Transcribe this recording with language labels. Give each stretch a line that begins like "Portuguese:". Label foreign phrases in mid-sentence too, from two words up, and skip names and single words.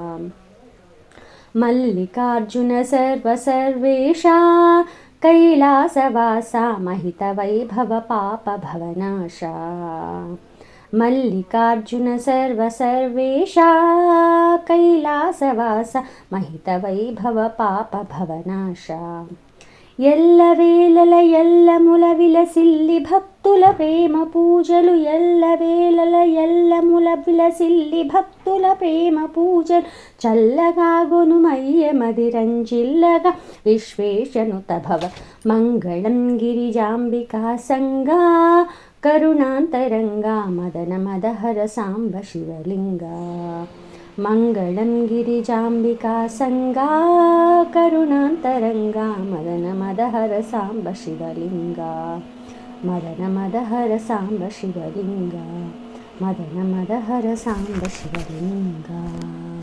Sanskrit: मल्लिकार्जुन सर्वसर्वेशा कैलासवासा महितवैभव पापभवनाशा। मल्लिकार्जुन सर्वसर्वेशा कैलासवासा महितवैभव पापभवनाशा।
Telugu: ఎల్లవేళల ఎల్లముల విలసిల్లి భక్తుల ప్రేమ పూజలు ఎల్లవేళల ఎల్లముల విలసిల్లి భక్తుల ప్రేమ పూజలు చల్లగాగొను మయ్య మదిరంజిల్లగా విశ్వేశనుత భవ.
Sanskrit: మంగళం గిరిజాంబికా సంగా కరుణాంతరంగా మదన మదహర సాంబ శివలింగా. मङ्गलं गिरिजाम्बिका संगा करुणान्तरङ्गा मदनमदहर साम्ब शिवलिङ्गा. मदनमदहर साम्ब शिवलिङ्गा. मदनमदहर साम्ब शिवलिङ्गा.